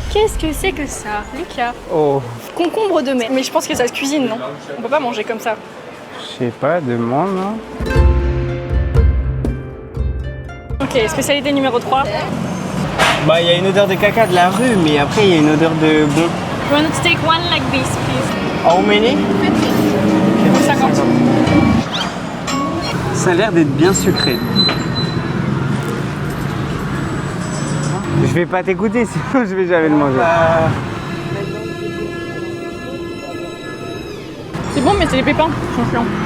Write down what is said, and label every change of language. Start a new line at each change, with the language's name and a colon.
French: Qu'est-ce que c'est que ça, Lucas? Oh, Concombre de mai. Mais je pense que ça se cuisine, non? On peut pas manger comme ça. je sais pas, demande. Hein. Ok, spécialité numéro 3. Bah, il y a une odeur de caca de la rue, mais après, il y a une odeur de bon.
English: You want to take one like this, please? How many? 50.
French: Ça a l'air d'être bien sucré. Je vais pas t'écouter, sinon je vais jamais le manger. C'est bon, mais c'est les pépins. Ils sont chiants.